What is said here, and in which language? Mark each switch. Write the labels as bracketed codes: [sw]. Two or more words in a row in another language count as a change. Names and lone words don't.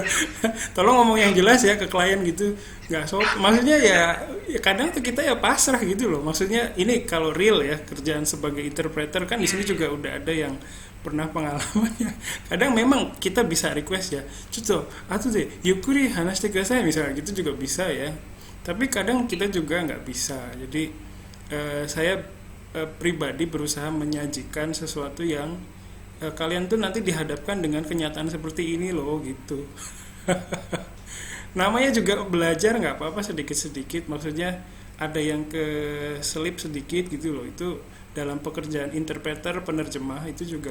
[id] Tolong ngomong yang jelas ya ke klien gitu. Nggak maksudnya ya kadang tuh kita ya pasrah gitu loh. Maksudnya ini kalau real ya kerjaan sebagai interpreter kan di sini juga udah ada yang pernah pengalamannya. Kadang memang kita bisa request ya. Cuto, atau deh, [ja] ゆっくり話してください [id] misalnya gitu juga bisa ya. Tapi kadang kita juga nggak bisa. Jadi saya pribadi berusaha menyajikan sesuatu yang kalian tuh nanti dihadapkan dengan kenyataan seperti ini loh gitu. Namanya juga belajar nggak apa-apa sedikit-sedikit, maksudnya ada yang keselip sedikit gitu loh, itu dalam pekerjaan interpreter penerjemah itu juga.